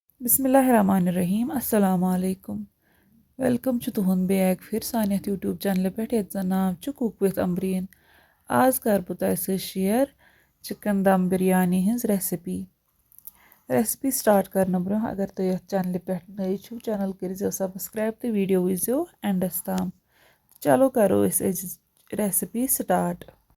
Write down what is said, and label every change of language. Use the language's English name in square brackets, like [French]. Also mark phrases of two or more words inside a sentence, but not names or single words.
[Arabic] بسم الله الرحمن الرحيم السلام عليكم [Kashmiri] वेलकम तुहन बैक फिर सान [English] YouTube channel [Kashmiri] पे ये नाव कुक विथ अम्ब्रीन आज कर बह तुम शेयर चिकन दम बिरयानी हज [English] recipe start [Kashmiri] करने ब्रो अगर तुम ये चैनल पे नई छो चैनल कर सब्सक्राइब तो वीडियो वो एंडस ताम चलो करो [English] recipe start